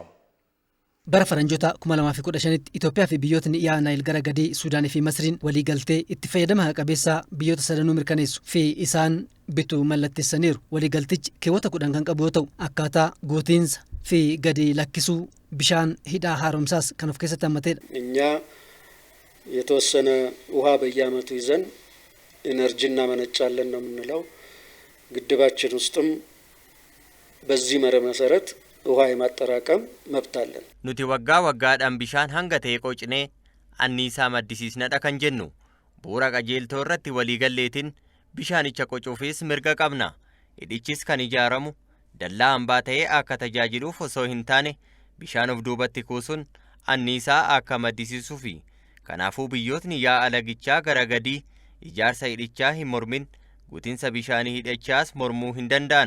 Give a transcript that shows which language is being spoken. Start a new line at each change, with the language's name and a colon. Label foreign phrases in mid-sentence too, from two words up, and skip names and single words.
Oromo: Bara faranjoota 2015tti Itoophiyaa fi biyyootni dhiyaa Naayil gara gadii Suudaanii fi Masriin waliigaltee itti fayyadama qabeessaa biyyoota sadanuu mirkaneessu fi isaan bituu mallatteessaniiru. Waliigaltichi keewwata 10 kan qabu yoo ta'u akkaataa guutiinsa fi gadi lakkisuu bishaan hidhaa haaromsaas kan of keessatti hammateedha.
Amharic: እኛ የተወሰነ ውሃ በየዓመቱ ይዘን ኢነርጂ እናመነጫለን ነው የምንለው። ግድባችን ውስጥም በዚህ መርህ መሰረት ውሃ የማጠራቀም መብት አለን።
Oromo: nuti waggaa waggaadhaan bishaan hanga ta'e qocinee anniisaa maddisiisnadha kan jennu. Bu'uura qajeeltoo irratti waliigalleetiin bishaanicha qocuufis mirga qabna. Hidhichis kan ijaaramu dallaa hambaa ta'ee akka tajaajiluuf osoo hin taane bishaan of duubatti kuusuun anniisaa akka maddisiisuu fi kanaafuu biyyootni yaa'a lagichaa gara gadii ijaarsa hidhichaa hin mormin guutinsa bishaanii hidhichaas mormuu hin danda'an.